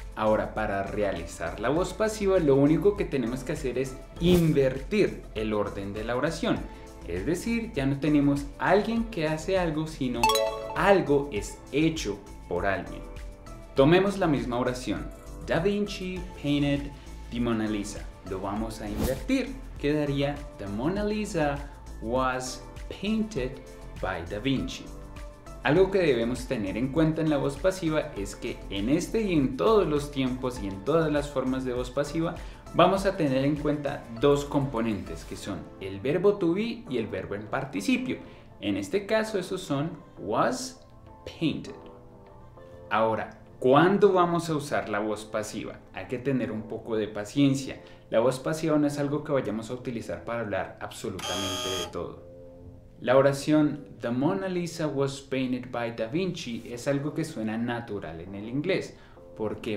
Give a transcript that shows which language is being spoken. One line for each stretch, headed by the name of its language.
Spanish: Ahora, para realizar la voz pasiva, lo único que tenemos que hacer es invertir el orden de la oración. Es decir, ya no tenemos alguien que hace algo, sino algo es hecho por alguien. Tomemos la misma oración.
English: Da Vinci painted the Mona Lisa.
Spanish: Lo vamos a invertir. Quedaría
English: The Mona Lisa was painted by Da Vinci.
Spanish: Algo que debemos tener en cuenta en la voz pasiva es que en este y en todos los tiempos y en todas las formas de voz pasiva vamos a tener en cuenta dos componentes, que son el verbo to be y el verbo en participio. En este caso esos son
English: was painted.
Spanish: Ahora, ¿cuándo vamos a usar la voz pasiva? Hay que tener un poco de paciencia. La voz pasiva no es algo que vayamos a utilizar para hablar absolutamente de todo. La oración
English: The Mona Lisa was painted by Da Vinci
Spanish: es algo que suena natural en el inglés. ¿Por qué?